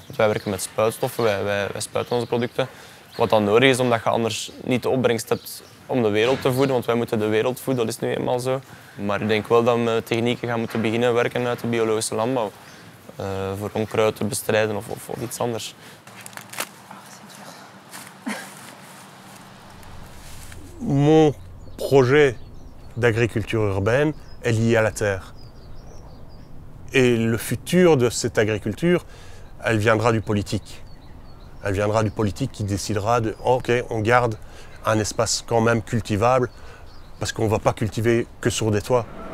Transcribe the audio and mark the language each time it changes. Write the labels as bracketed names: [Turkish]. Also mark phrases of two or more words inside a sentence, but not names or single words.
[Dutch] Want wij werken met spuitstoffen, wij spuiten onze producten. Wat dan nodig is omdat je anders niet de opbrengst hebt om de wereld te voeden, want wij moeten de wereld voeden, dat is nu eenmaal zo. Maar ik denk wel dat we technieken gaan moeten beginnen werken uit de biologische landbouw. Voor onkruid te bestrijden of iets anders. [French] Mon projet d'agriculture urbaine est lié à la terre. Et le futur de cette agriculture, elle viendra du politique. Elle viendra du politique qui décidera de ok, on garde un espace quand même cultivable parce qu'on ne va pas cultiver que sur des toits.